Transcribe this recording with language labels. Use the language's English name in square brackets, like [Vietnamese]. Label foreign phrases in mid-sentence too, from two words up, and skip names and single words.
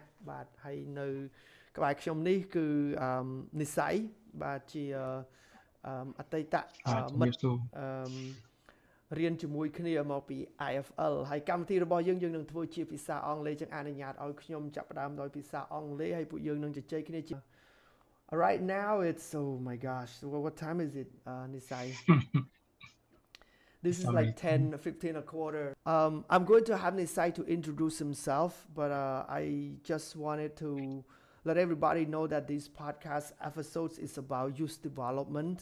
[Khmer] បាទហើយនៅក្បែរខ្ញុំនេះគឺនិស័យបាទជាអតីតមិត្តអឺរៀនជាមួយគ្នាមកពី IFL ហើយកម្មវិធីរបស់យើងនឹងធ្វើជាភាសាអង់គ្លេសចឹងអនុញ្ញាតឲ្យខ្ញុំចាប់ផ្ដើមដោយភាសាអង់គ្លេសហើយពួកយើងនឹងជជែកគ្នាជា [English] Right now it's oh my gosh what time is it Nisai This is like 10, 15 a quarter. I'm going to have Nisai to introduce himself, but I just wanted to let everybody know that this podcast episodes is about youth development.